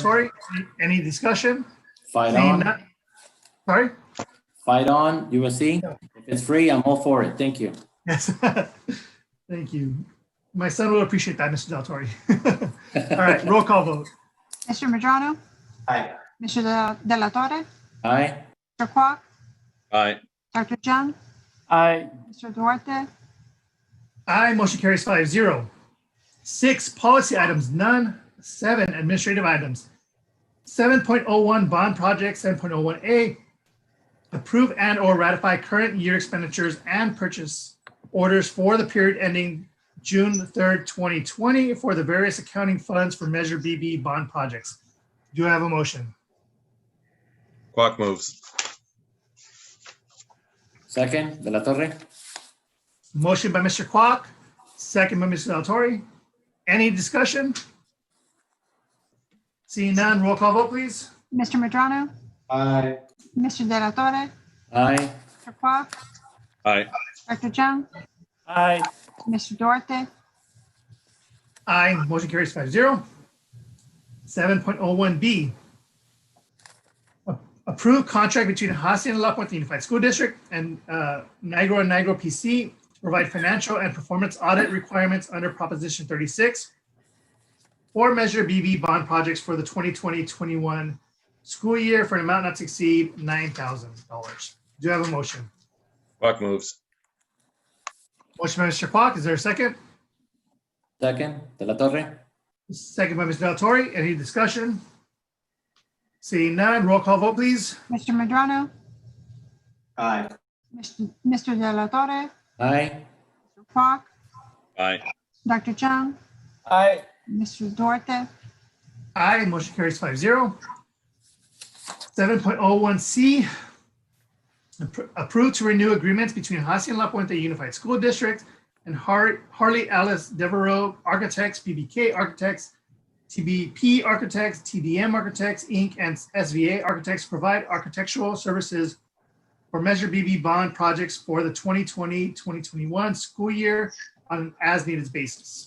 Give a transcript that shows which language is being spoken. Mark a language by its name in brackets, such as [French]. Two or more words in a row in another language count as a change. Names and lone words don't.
[English] Altori. Any discussion? Fight Seeing on. none- Sorry? Fight on, USC. If it's free, I'm all for it. Thank you. Yes. Thank you. My son will appreciate that, Mr. Del Torre. All right, roll call vote. Mr. Medrano, Aye. Mr. De La Torre, Aye. Mr. Kwok, Aye. Dr. Jung, Aye. Mr. Duarte, Aye, motion carries 5-0. 6, policy items, none. 7, administrative items. 7.01, bond project. 7.01A, approve and or ratify current year expenditures and purchase orders for the period ending June 3rd, 2020 for the various accounting funds for Measure BB bond projects. Do I have a motion? Quack moves. Second, De La Torre. Motion by Mr. Kwok, second by Mr. Del Torre. Any discussion? Seeing none, roll call vote, please. Mr. Medrano, Aye. Mr. De La Torre, Aye. Mr. Kwok, Aye. Dr. Jung, Aye. Mr. Duarte, Aye, motion carries 5-0. 7.01B, approve contract between Hacienda La Puente Unified School District and Nigro and Nigro PC to provide financial and performance audit requirements under Proposition 36 for Measure BB bond projects for the 2020-21 school year for an amount not to exceed $9,000. Do you have a motion? Quack moves. Motion by Mr. Kwok, is there a second? Second, De La Torre. Second by Mr. Del Torre. Any discussion? Seeing none, roll call vote, please. Mr. Medrano, Aye. Mr. De La Torre, Aye. Mr. Kwok, Aye. Dr. Jung, Aye. Mr. Duarte, Aye, motion carries 5-0. 7.01C, approve to renew agreements between Hacienda La Puente Unified School District and Harley Alice Devereaux Architects, BBK Architects, TBP Architects, TDM Architects, Inc., and SVA Architects to provide architectural services for Measure BB bond projects for the 2020-2021 school year on an as-needed basis.